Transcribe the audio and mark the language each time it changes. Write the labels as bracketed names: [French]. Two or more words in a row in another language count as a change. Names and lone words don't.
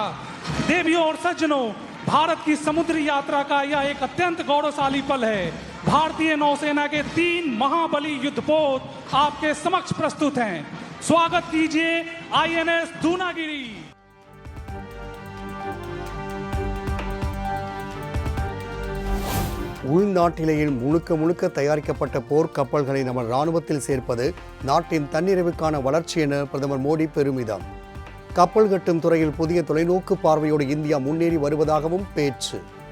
[Hindi] देवियों और सज्जनों, भारत की समुद्री यात्रा का यह एक अत्यंत गौरवशाली पल है। भारतीय नौसेना के 3 महाबली युद्धपोत आपके समक्ष प्रस्तुत हैं। स्वागत कीजिए INS दूनागिरी। [Tamil] உள்நாட்டிலேயே முழுக்க தயாரிக்கப்பட்ட போர்க்கப்பல்களை நம்ம இராணுவத்தில் சேர்ப்பது நாட்டின் தன்னிறைவுக்கான வளர்ச்சி என பிரதமர் மோடி பெருமிதம். கப்பல் கட்டும் துறையில் புதிய தொலைநோக்கு பார்வையோடு இந்தியா முன்னேறி வருவதாகவும் பேச்சு.